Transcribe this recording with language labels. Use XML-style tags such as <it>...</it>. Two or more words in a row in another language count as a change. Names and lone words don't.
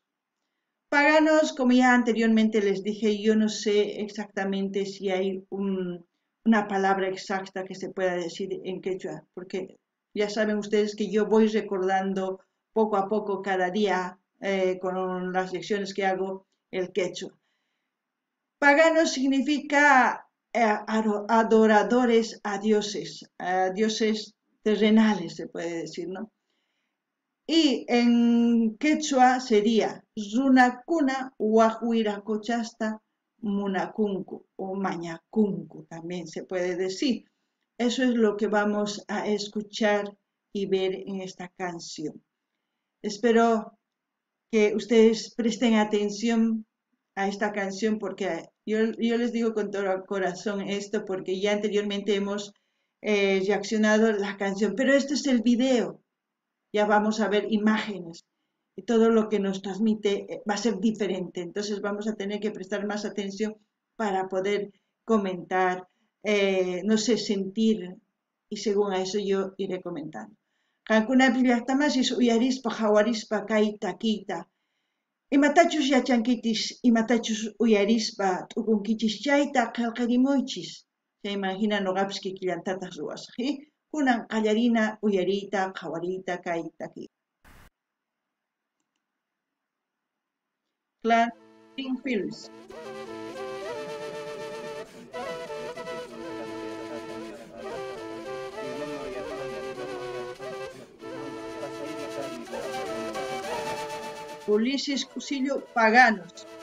<es>Paganos, como ya anteriormente les dije, yo no sé exactamente si hay una palabra exacta que se pueda decir en quechua, porque ya saben ustedes que yo voy recordando poco a poco cada día con las lecciones que hago el quechua. Paganos significa adoradores a dioses terrenales, se puede decir, ¿no? Y en quechua sería</es> <qu>runakuna waqwirakuchasta munakunku o mañakunku,</qu> <es>también se puede decir. Eso es lo que vamos a escuchar y ver en esta canción. Espero que ustedes presten atención a esta canción porque yo les digo con todo el corazón esto porque ya anteriormente hemos reaccionado la canción, pero este es el video. Ya vamos a ver imágenes y todo lo que nos transmite va a ser diferente. Entonces vamos a tener que prestar más atención para poder comentar, no sé, sentir, y según a eso yo iré comentando.</es> <qu>Qankunapi llaqtamasis uyarispa hawarispa kay takiyta. Imatachus yachankichis, imatachus uyarispa t'ukunkichis chayta qillqarimuychis. Chayman hina noqapis kikillantataq ruwasaq. Kunan qallarina uyariyta qhawariyta kay takiy. Clan Films. Ulises Q'usillu, Paganos.</qu>